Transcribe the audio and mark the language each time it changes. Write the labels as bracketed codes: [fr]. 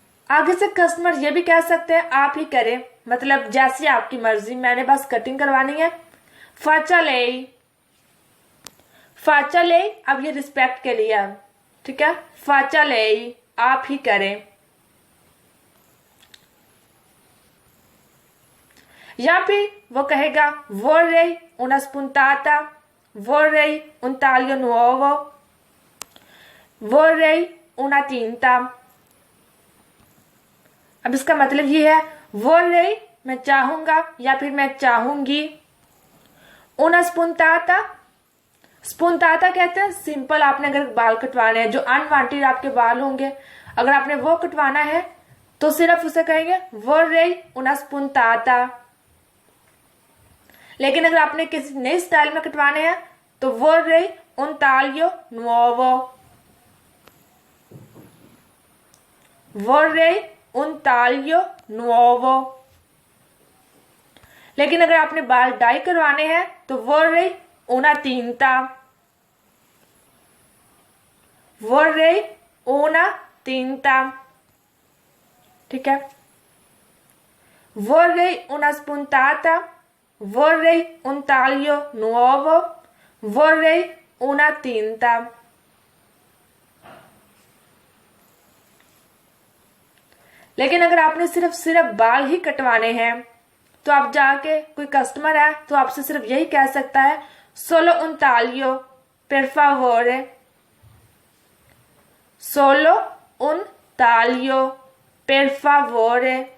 [hi] आगे से कस्टमर ये भी कह सकते हैं आप ही करें, मतलब जैसी आपकी मर्जी, मैंने बस कटिंग करवानी है। [it] faccia lei, faccia lei [hi] अब ये रिस्पेक्ट के लिए है। ठीक है, [it] faccia lei [hi] आप ही करें। या फिर वो कहेगा [it] vorrei una spuntata, vorrei un taglio nuovo, vorrei una tinta। [hi] अब इसका मतलब ये है vorrei मैं चाहूंगा या फिर मैं चाहूंगी, una spuntata, spuntata कहते हैं सिंपल, आपने अगर बाल कटवाने हैं जो अनवांटेड आपके बाल होंगे, अगर आपने वो कटवाना है तो सिर्फ उसे कहेंगे [it] vorrei una spuntata। [hi] लेकिन अगर आपने किसी नए स्टाइल में कटवाने हैं तो [it] vorrei un taglio nuovo, [hi] vorrei un taglio nuovo। लेकिन अगर आपने बाल डाई करवाने हैं तो [it] vorrei una tinta, vorrei una tinta। [hi] ठीक है, [it] vorrei una spuntata, vorrei un taglio nuovo, vorrei una tinta। [hi] लेकिन अगर आपने सिर्फ बाल ही कटवाने हैं तो आप जाके, कोई कस्टमर है तो आपसे सिर्फ यही कह सकता है [it] solo un taglio per favore, [hi] solo un taglio per favore।